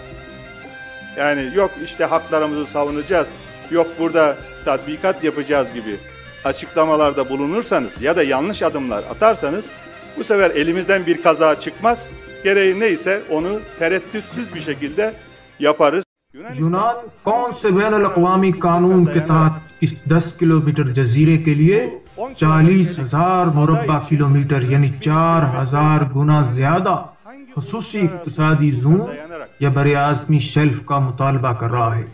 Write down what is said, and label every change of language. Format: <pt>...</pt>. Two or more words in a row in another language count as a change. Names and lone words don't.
<tr>Yani yok işte haklarımızı savunacağız, yok burada tatbikat yapacağız gibi açıklamalarda bulunursanız ya da yanlış adımlar atarsanız bu sefer elimizden bir kaza çıkmaz. Gereği neyse onu tereddütsüz bir şekilde yaparız.</tr> <ur>یونان کون سے بین الاقوامی قانون کے تحت اس 10 کلومیٹر جزیرے کے لیے 40,000 مربع کلومیٹر یعنی 4,000 گنا زیادہ خصوصی اقتصادی زون یا براعظمی شیلف کا مطالبہ کر رہا ہے?</ur>